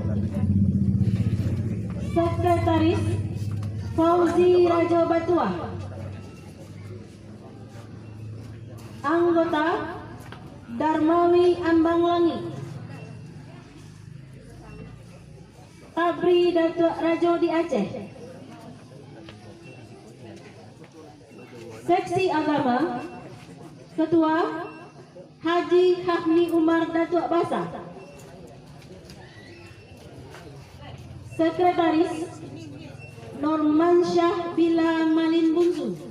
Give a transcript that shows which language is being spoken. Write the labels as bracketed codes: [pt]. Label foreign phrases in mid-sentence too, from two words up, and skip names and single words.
[id] Sekretaris Fauzi Rajo Batua. Anggota Darmawi Ambanglangi, Tabri Datuk Rajo di Aceh. Seksi Agama, Ketua Haji Hafni Umar Datuk Basa. Sekretaris Norman Syah Bila Malin Bungsu.